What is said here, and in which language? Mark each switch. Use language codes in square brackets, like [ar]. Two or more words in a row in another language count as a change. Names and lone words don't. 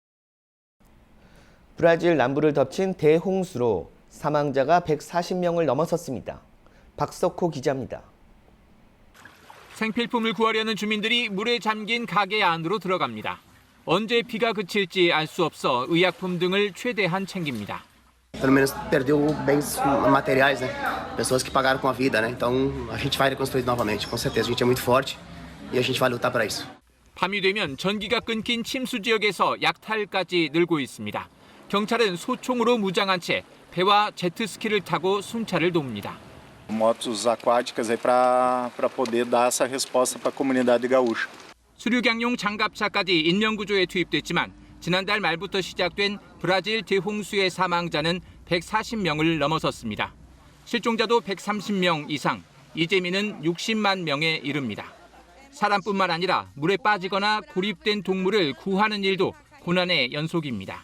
[ko] 브라질 남부를 덮친 대홍수로 사망자가 140명을 넘어섰습니다. 박석호 기자입니다. 생필품을 구하려는 주민들이 물에 잠긴 가게 안으로 들어갑니다. 언제 비가 그칠지 알 수 없어 의약품 등을 최대한 챙깁니다. [pt] Pelo menos perdeu bens materiais, né? Pessoas que pagaram com a vida, né? Então a gente vai reconstruir novamente, com certeza. A gente é muito forte e a gente vai lutar para isso. [ko] 밤이 되면 전기가 끊긴 침수 지역에서 약탈까지 늘고 있습니다. 경찰은 소총으로 무장한 채 배와 제트스키를 타고 순찰을 돕니다. [pt] Motos aquáticas aí para poder dar essa resposta para a comunidade gaúcha. [ko] 수륙양용 장갑차까지 인명구조에 투입됐지만 지난달 말부터 시작된 브라질 대홍수의 사망자는 140명을 넘어섰습니다. 실종자도 130명 이상, 이재민은 60만 명에 이릅니다. 사람뿐만 아니라 물에 빠지거나 고립된 동물을 구하는 일도 고난의 연속입니다.